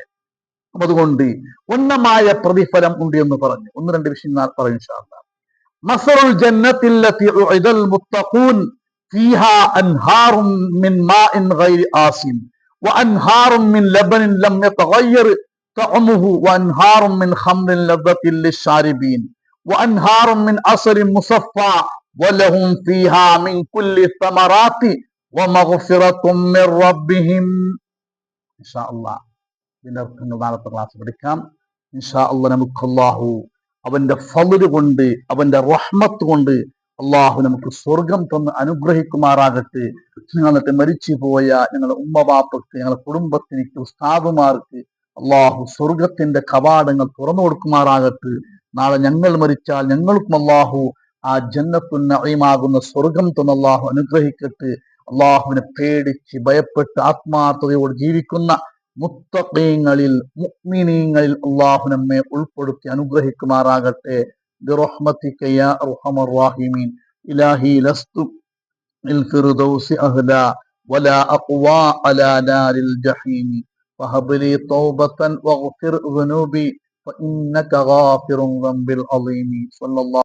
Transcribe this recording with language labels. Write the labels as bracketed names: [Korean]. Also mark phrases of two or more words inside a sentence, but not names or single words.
[Malayalam] അപ്പൊ അതുകൊണ്ട് ഉന്നതമായ പ്രതിഫലം ഉണ്ട് എന്ന് പറഞ്ഞു. 1-2 വിഷയം പറയും [Arabic] إن شاء الله. مثل الجنة التي وعد المتقون فيها أنهار من ماء غير آسن وأنهار من لبن لم يتغير طعمه وأنهار من خمر لذة للشاربين وأنهار من عسل مصفى ولهم فيها من كل الثمرات ومغفرة من ربهم. إن شاء الله [Malayalam] ഇതിന്റെ അർത്ഥങ്ങൾ നാളത്തെ ക്ലാസ് പഠിക്കാം. [Arabic] إن شاء الله. [Malayalam] നമുക്ക് അല്ലാഹു അവന്റെ ഫള് കൊണ്ട്, അവന്റെ റഹ്മത്ത് കൊണ്ട് അല്ലാഹു നമുക്ക് സ്വർഗം തന്ന് അനുഗ്രഹിക്കുമാറാകട്ടെ. ഞങ്ങൾക്ക് മരിച്ചു പോയ ഞങ്ങളുടെ ഉമ്മബാപ്പക്ക്, ഞങ്ങളുടെ കുടുംബത്തിന്, ഉസ്താദുമാർക്ക് അള്ളാഹു സ്വർഗത്തിന്റെ കവാടങ്ങൾ തുറന്നു കൊടുക്കുമാറാകട്ടെ. നാളെ ഞങ്ങൾ മരിച്ചാൽ ഞങ്ങൾക്കും അള്ളാഹു ആ [Arabic] جنة النعيم [Malayalam] സ്വർഗം തന്ന് അള്ളാഹു അനുഗ്രഹിക്കട്ടെ. അള്ളാഹുവിനെ പേടിച്ച് ഭയപ്പെട്ട് ആത്മാർത്ഥതയോട് ജീവിക്കുന്ന മുത്തഖീങ്ങളിൽ മുഅ്മിനീങ്ങളിൽ അള്ളാഹു നമ്മെ ഉൾപ്പെടുത്തി അനുഗ്രഹിക്കുമാറാകട്ടെ. [Arabic] برحمتك يا أرحم الراحمين. إلهي لست الفردوس أهلا ولا أقوى على نار الجحيم فهب لي توبة واغفر ذنوبي فإنك غافر الذنب العظيم. صلى الله